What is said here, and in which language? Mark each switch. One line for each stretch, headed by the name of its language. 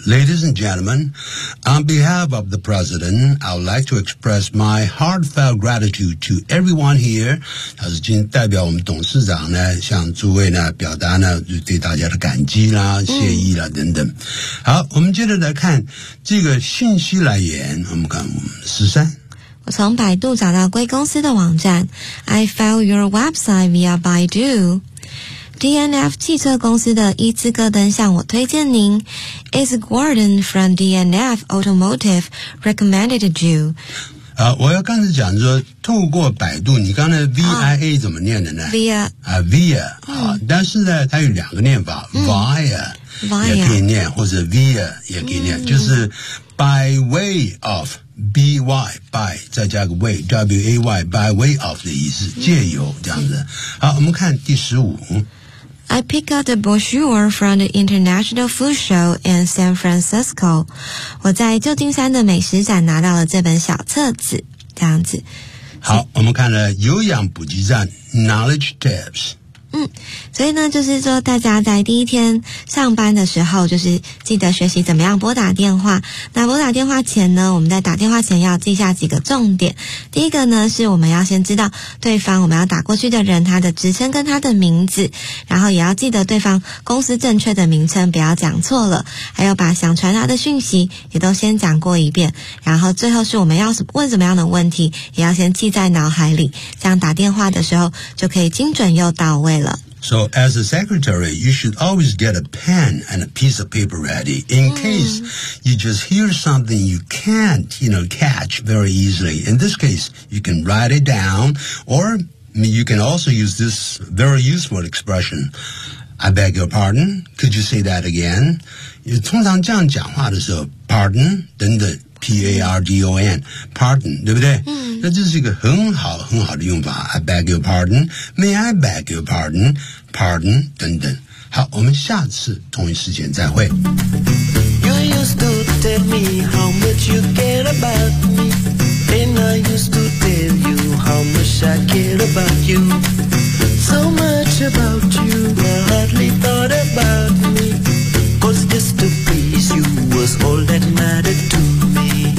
English: Ladies and gentlemen， on behalf of the president， I would like to express my heartfelt gratitude to everyone here。
Chinese: 他是今代表我们董事长呢，向诸位呢表达呢就对大家的感激啦、谢意啦等等。好，我们接着来看这个信息来源。我们看13。我从百度找到贵公司的网站。
English: I found your website via Baidu。
Chinese: DNF 汽车公司的伊兹戈登向我推荐您。
English: Is Gordon from DNF Automotive recommended you？
Chinese: 我要刚才讲说，透过百度，你刚才 VIA 怎么念的呢
English: ？Via，Via
Chinese: 但是呢，它有两个念法 ，Via 也可以念，或者 Via 也可以念，就是
English: by way of。
Chinese: by by 再加个
English: way way by way of
Chinese: 的意思，借由这样子。好，我们看第15。
English: I pick up the brochure from the International Food Show in San Francisco.
Chinese: 我在旧金山的美食展拿到了这本小册子，这样子。好，我们看了有氧补给站 Knowledge Tips。所以呢就是说大家在第一天上班的时候就是记得学习怎么样拨打电话。那拨打电话前呢，我们在打电话前要记下几个重点。第一个呢是我们要先知道对方，我们要打过去的人他的职称跟他的名字，然后也要记得对方公司正确的名称，不要讲错了，还有把想传达的讯息也都先讲过一遍，然后最后是我们要问什么样的问题也要先记在脑海里，这样打电话的时候就可以精准又到位。
English: So as a secretary, you should always get a pen and a piece of paper ready in case you just hear something you can't, you know, catch very easily. In this case, you can write it down or you can also use this very useful expression. I beg your pardon. Could you say that again?
Chinese: 通常这样讲话的时候
English: pardon 等等。 P-A-R-D-O-N, pardon,
Chinese: 对不对？那这是一个很好很好的用法。
English: I beg your pardon, may I beg your pardon, pardon,
Chinese: 等等。好，我们下次同一时间再会。
English: You used to tell me how much you care about me, then I used to tell you how much I care about you. So much about you, I hardly thought about me, cause just to please you was all that mattered to me.